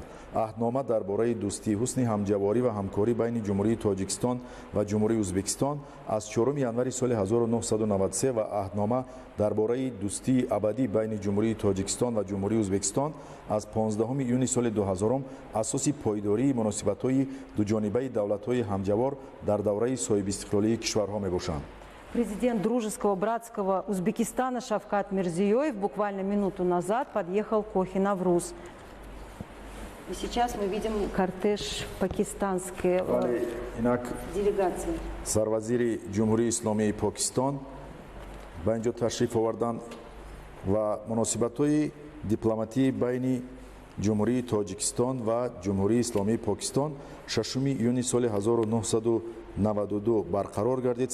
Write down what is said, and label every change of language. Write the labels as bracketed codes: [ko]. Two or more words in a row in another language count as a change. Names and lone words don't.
[tg] аҳднома дар бораи дӯстӣ, ҳусни ҳамҷаворӣ ва ҳамкорӣ байни ҷумҳурии Тоҷикистон ва ҷумҳурии Ӯзбекистон аз 4 январи соли 1993 ва аҳднома дар бораи дӯстии абадӣ байни ҷумҳурии Тоҷикистон ва ҷумҳурии Ӯзбекистон аз 15 июни соли 2000 асоси пойдории муносибатҳои дуҷонибаи давлатҳои ҳамҷавор дар давраи соҳибистиқлолии кишварҳо мебошанд. [ru] Президент дружеского братского Узбекистана Шавкат Мирзиёев буквально минуту назад подъехал в Кохи-Навруз. И сейчас мы видим кортеж пакистанской делегации. [tg] Сарвазири ҷумҳурии Исломии Покистон ба инҷо ташриф оварданд ва муносибатҳои дипломатии байни ҷумҳурии Тоҷикистон ва ҷумҳурии Исломии Покистон 6 июни соли 1992 барқарор гардид.